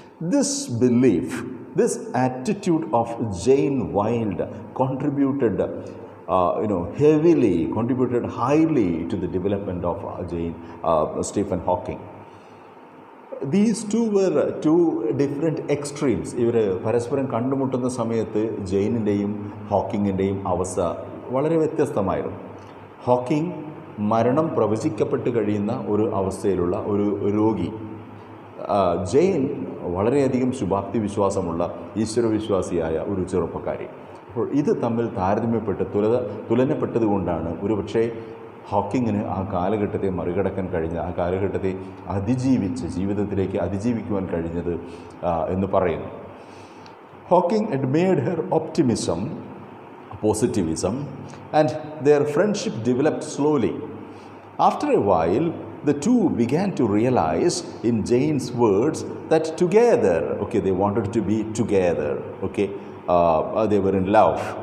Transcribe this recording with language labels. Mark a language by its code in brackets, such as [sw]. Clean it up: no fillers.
[en] This belief, this attitude of Jane Wilde contributed highly to the development of Stephen Hawking. These two were two different extremes. [ml] ഇവർ പരസ്പരം കണ്ടുമുട്ടുന്ന സമയത്ത് ജെയിനിൻ്റെയും ഹോക്കിങ്ങിൻ്റെയും അവസ്ഥ വളരെ വ്യത്യസ്തമായിരുന്നു. ഹോക്കിംഗ് മരണം പ്രവചിക്കപ്പെട്ട് കഴിയുന്ന ഒരു അവസ്ഥയിലുള്ള ഒരു രോഗി. ജെയിൻ വളരെയധികം ശുഭാപ്തി വിശ്വാസമുള്ള ഈശ്വരവിശ്വാസിയായ ഒരു ചെറുപ്പക്കാരി. അപ്പോൾ ഇത് തമ്മിൽ താരതമ്യപ്പെട്ട് തുലനപ്പെട്ടതുകൊണ്ടാണ് ഒരുപക്ഷെ ഹോക്കിങ്ങിന് ആ കാലഘട്ടത്തെ മറികടക്കാൻ കഴിഞ്ഞ, ആ കാലഘട്ടത്തെ അതിജീവിച്ച് ജീവിതത്തിലേക്ക് അതിജീവിക്കുവാൻ കഴിഞ്ഞത് എന്ന് പറയുന്നു. [en] Hawking admired her optimism, positivism, and their friendship developed slowly. After a while, the two began to realize, in Jane's words, that together, they wanted to be together, they were in love.